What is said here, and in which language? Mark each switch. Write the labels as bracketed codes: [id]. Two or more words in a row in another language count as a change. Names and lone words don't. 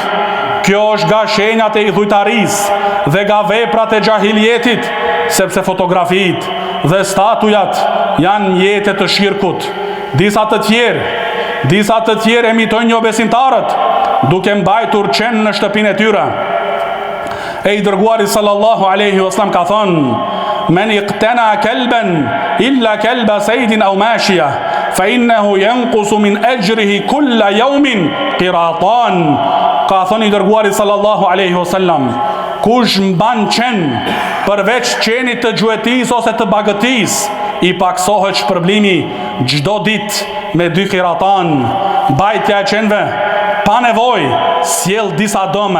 [sq] Kjo është nga shenjat e idhujtarisë dhe nga veprat e gjahiljetit, sepse fotografit dhe statujat janë njete të shirkut. Disa të tjerë emitojnë jo besimtarët, duke mbajtur qenë në shtëpinë e tyre. E i dërguari [ar] صلى الله عليه وسلم [sq] ka thënë: [ar] من اقتنى كلبا إلا كلب صيد أو ماشية فإنه ينقص من أجره كل يوم قيراطان. [sq] Ka thënë i dërguari [ar] صلى الله عليه وسلم: [sq] Kush mban qen përveç qenit të gjuetis ose të bagëtis, i paksohet shpërblimi gjdo dit me 2 qiratan. Mbajtja e qenve pa nevoj sjell disa dëme.